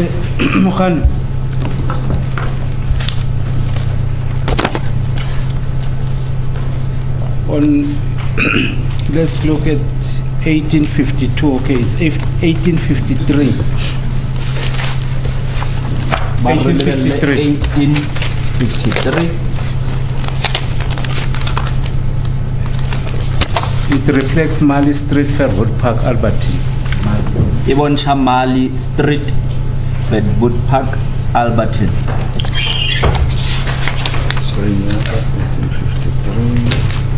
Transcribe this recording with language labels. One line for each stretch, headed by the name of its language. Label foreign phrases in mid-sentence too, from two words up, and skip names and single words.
English: Mukhan. Let's look at 1852. Okay, it's 1853. 1853. It reflects Mali Street, Fairwood Park, Albertine.
Tswana: E bontsha Mali Street, Fairwood Park, Albertine.
English: So in 1853.